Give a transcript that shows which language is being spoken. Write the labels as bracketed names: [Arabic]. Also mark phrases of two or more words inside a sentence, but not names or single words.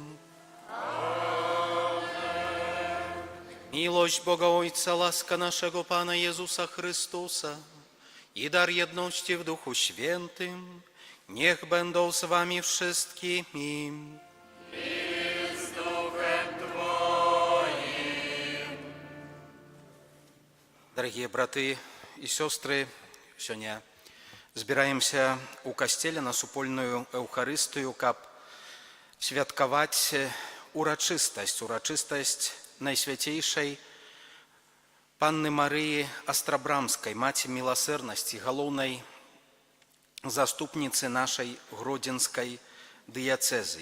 [Polish] Miłość Boga Ojca, łaska naszego Pana Jezusa Chrystusa i dar jedności w Duchu Świętym niech będą z wami wszystkimi. I z Duchem Twoim. [Belarusian] Дорогие браты и сестры, сегодня збираемся у касцеля на супольную Эўхарыстыю, каб святкаваць урачыстасць найсвяцейшай Панны Марыі Астрабрамскай, маці міласэрнасці, галоўнай заступніцы нашай гродзенскай дыяцэзіі.